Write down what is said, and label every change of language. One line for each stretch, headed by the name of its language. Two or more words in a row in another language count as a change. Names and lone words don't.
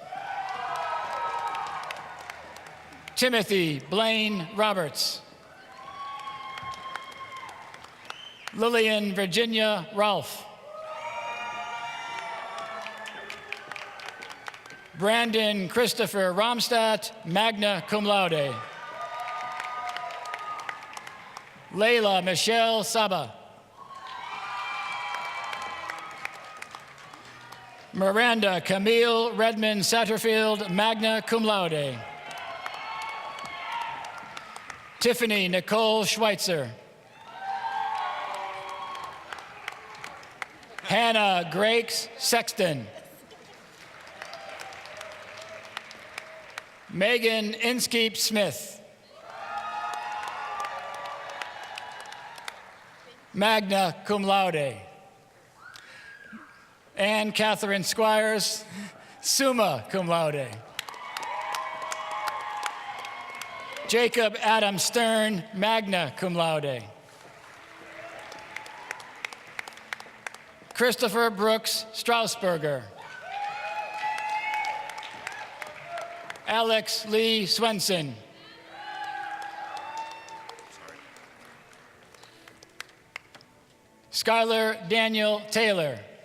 English: Timothy Blaine Roberts. Lillian Virginia Rolfe. Brandon Christopher Romstadt,
Latin: magna cum laude.
English: Layla Michelle Saba. Miranda Camille Redmond Satterfield,
Latin: magna cum laude.
English: Tiffany Nicole Schweitzer. Hannah Grakes Sexton. Megan Inskeep Smith.
Latin: Magna cum laude.
English: Anne Catherine Squires,
Latin: summa cum laude.
English: Jacob Adam Stern,
Latin: magna cum laude.
English: Christopher Brooks Strausberger. Alex Lee Swenson. Skylar Daniel Taylor.